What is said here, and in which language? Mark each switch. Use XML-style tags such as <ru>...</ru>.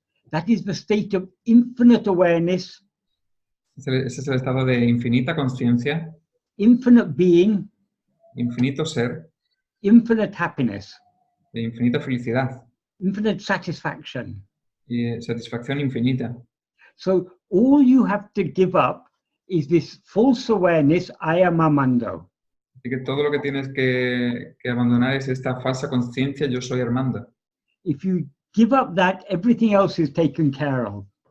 <en>That is the state of infinite awareness,</en> <es>Ese es el estado de infinita conciencia,</es> <en>infinite being,</en> <es>infinito ser,</es> <en>infinite happiness,</en> <es>de infinita felicidad</es> <en>infinite satisfaction.</en> <es>y satisfacción infinita.</es> <en>So all you have to give up is this false awareness, I am Armando.</en> <es>Así que todo lo que tienes que abandonar es esta falsa conciencia, yo soy Armando.</es> <en>If you give up that, everything else is taken care of.</en>